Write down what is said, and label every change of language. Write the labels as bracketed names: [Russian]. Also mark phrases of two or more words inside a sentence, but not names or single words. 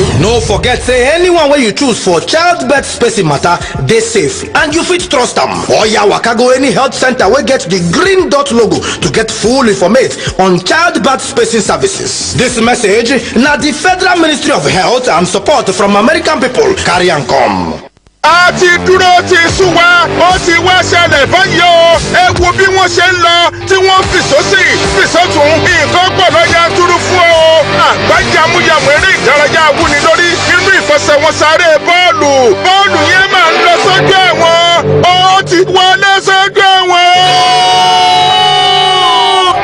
[Nigerian Pidgin] No forget say anyone wey you choose for childbirth spacing matter dey safe and you fit trust am. Oya waka go any health center wey get the green dot logo to get full informate on childbirth spacing services. This message na the Federal Ministry of Health and support from American people carry am come. [Yoruba] A ti dúró ti sún wá ó ti wá ṣẹlẹ̀ báyìí o ẹ wo bí wọ́n ṣe ń lọ tí wọ́n fi sósì fi sọ́tún nǹkan gbọ́dọ̀ yanturu fún ọ àgbájámúyàmú eré ìdárayá wúni lórí nínú ìfẹsẹ̀wọnsáré bọ́ọ̀lù yẹn máa ń lọ sójú ẹ̀wọ̀n ó ti wọlé sójú ẹ̀wọ̀n.